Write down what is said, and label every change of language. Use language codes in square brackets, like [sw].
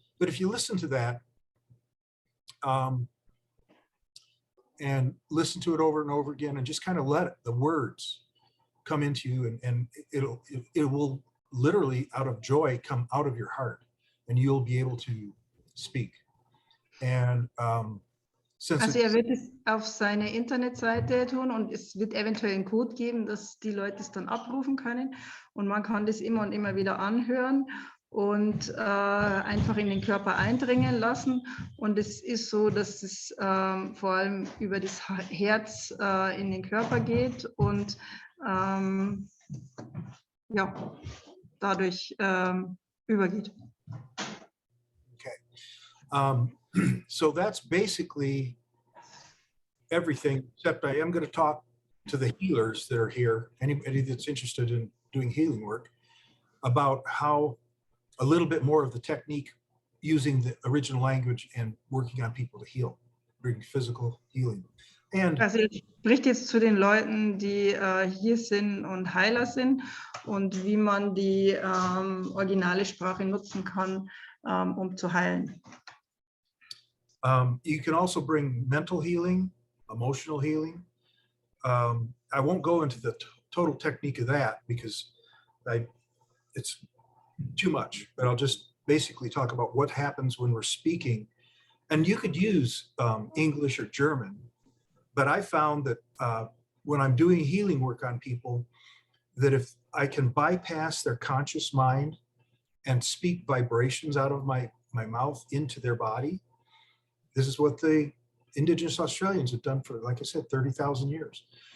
[en] But if you listen to that and listen to it over and over again, and just kind of let the words come into you, and it will literally out of joy come out of your heart, and you'll be able to speak. And [de] also er wird es auf seine Internetseite tun und es wird eventuell einen Code geben, dass die Leute es dann abrufen können und man kann das immer und immer wieder anhören und einfach in den Körper eindringen lassen und es ist so, dass es vor allem über das Herz in den Körper geht und ja, dadurch übergeht. [en] Okay. So that's basically everything, except I am going to talk to the healers that are here, anybody that's interested in doing healing work, about how a little bit more of the technique using the original language and working on people to heal, bring physical healing. And [de] also ich spreche jetzt zu den Leuten, die hier sind und Heiler sind und wie man die originale Sprache nutzen kann, um zu heilen. [en] You can also bring mental healing, emotional healing. I won't go into the total technique of that because it's too much, but I'll just basically talk about what happens when we're speaking. And you could use English or German, but I found that when I'm doing healing work on people, that if I can bypass their conscious mind and speak vibrations out of my mouth into their body, this is what the Indigenous Australians have done for, like I said, 30,000 years.